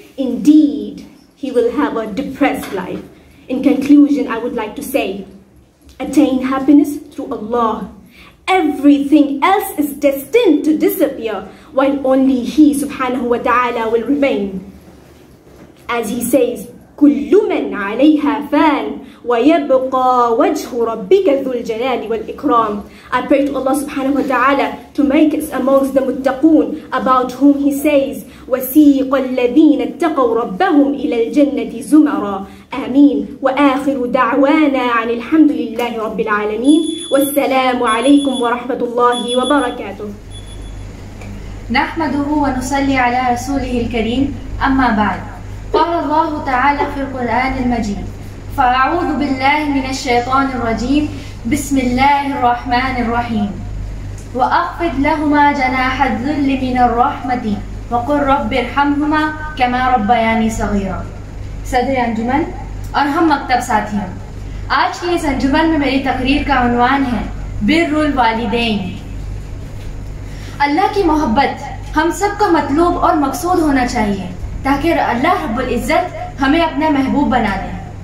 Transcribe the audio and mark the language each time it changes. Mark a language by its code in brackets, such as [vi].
[en] Indeed, he will have a depressed life. In conclusion, I would like to say, attain happiness through Allah. Everything else is destined to disappear, while only He subhanahu wa ta'ala will remain. As He says, [ar] كل من عليها فان ويبقى وجه ربك ذو الجلال والإكرام. [en] I pray to Allah subhanahu wa ta'ala to make us amongst the muttaqun, about whom He says, [ar] وسيق الذين اتقوا ربهم إلى الجنة زمرا. آمين. وآخر دعوانا عن الحمد لله رب العالمين والسلام عليكم ورحمة الله وبركاته. نحمده ونصلي على رسوله الكريم. أما بعد، قال الله تعالى في القرآن المجيد: فأعوذ بالله من الشيطان الرجيم، بسم الله الرحمن الرحيم، وأخفض لهما جناح الذل من الرحمة وقل رب ارحمهما كما ربياني صغيرا. [ur] صدر انجمن اور ہم مکتب ساتھیوں، آج کی اس انجمن میں میری تقریر کا عنوان ہے بر الوالدین. اللہ کی محبت ہم سب کا مطلوب اور مقصود ہونا چاہیے، تاکہ اللہ رب العزت ہمیں اپنا محبوب بنا دے.